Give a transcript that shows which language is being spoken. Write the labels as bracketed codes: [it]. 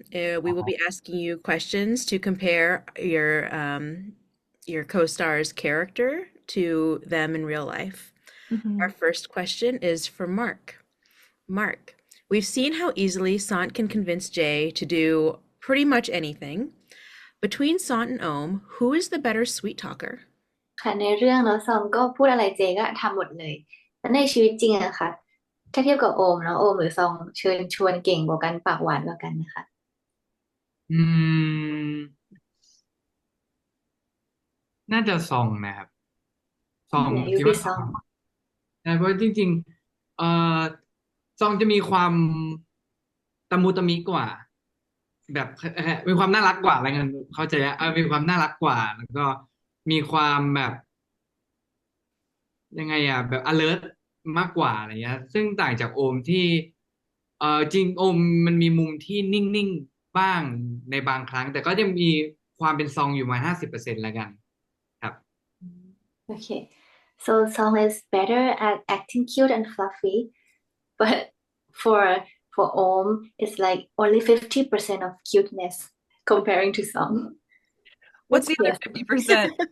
[en] We will be asking you questions to compare your co-star's character to them in real life. Our Mhm. first question is for Mark. Mark, we've seen how easily Sant can convince Jay to do pretty much anything. Between Sant and Ohm, who is the better sweet talker? [th] ค่ะในเรื่องเนาะซองก็พูดอะไรเจก็ทำหมดเลยแต่ในชีวิตจริงอะค่ะถ้าเทียบกับโอมเนาะโอมหรือซองเชิญชวนเก่งกว่ากันปากหวานกว่ากันนะคะ อืมน่าจะซองนะครับซอง เนี่ยยู คิดว่าซอง พี่ซอง นะเพราะจริงๆซองจะมีความตะมุตะมิกว่าแบบมีความน่ารักกว่าอะไรเงี้ยเข้าใจอะมีความน่ารักกว่าแล้วก็มีความแบบยังไงอะแบบ alert มากกว่าอะไรเงี้ยซึ่งต่างจากโอมที่จริงโอมมันมีมุมที่นิ่งๆบ้างในบางครั้งแต่ก็จะมีความเป็นซองอยู่มา50%แล้วกันครับ โอเค [en] so Song is better at acting cute and fluffy but for Om it's like only 50% of cuteness comparing to Song What's the other yes 50%?